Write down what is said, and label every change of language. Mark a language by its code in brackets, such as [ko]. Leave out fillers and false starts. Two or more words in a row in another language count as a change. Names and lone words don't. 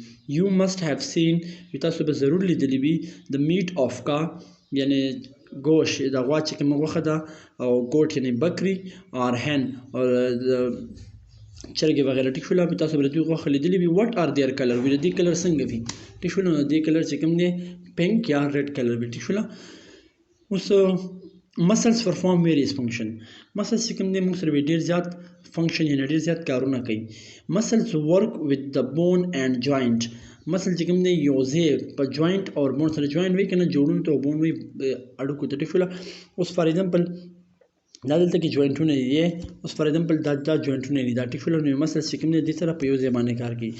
[en] you must have seen [ps] تاسو به ضرور لیدلی وي د [en] meat of cow [ps] یعنی گوش د غوا چې کومه غوښه ده او ګوټ یعنی بکري [en] or hen [ps] او چرګې وغیره ټیک شوله تاسو به د دوی غوښه لیدلی وي. [en] what are their colour [ps] وي د دې کلر څنګه وي ټیک شوله نو د دې کلر چې کوم دی پنک یا [en] red colour [ps] وي ټیک شوله. اوس [en] muscles perform various function [ps] مسلز چې کوم دی موږ سره ډېر زیات فنکشن یعنی ډېر زیات کارونه کوي. [en] muscles work with the bone and joint muscle [ps] چې کوم دی یو ځای په جوینټ او بون سره جوینټ وي که نه جوړونو ته بون وي اړوکو ته ټیک شوله. اوس [en] for example [ps] دا دلته کې جوینټونه دي اوس [en] for example [ps] دا جوینټونه دي دا ټیک شوله نو مسلز چې کوم دی دې سره په یو ځای باندې کار کوي.